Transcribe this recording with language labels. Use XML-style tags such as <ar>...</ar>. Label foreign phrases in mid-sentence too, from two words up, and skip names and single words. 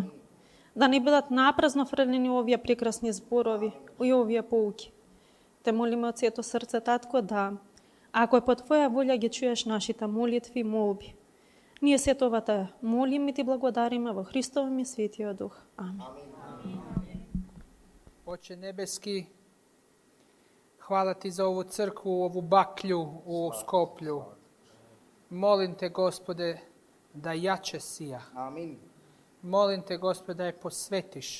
<mk>Да не бидат напразно фрлени овие прекрасни зборови и овие поуки. Те молиме од сето срце, Татко, да ако е по Твоја волја ги чуеш нашите молитви и молби. Ние се това те молим и Ти благодариме во Христовом и Светиот Дух. Амин.</mk> <sr>Oče nebeski, hvala Ti za ovu crkvu, ovu baklju u Skoplju. Molim Te, Gospode, da jače sija. Амин. Molim Te, Gospode, da je posvetiš.</sr>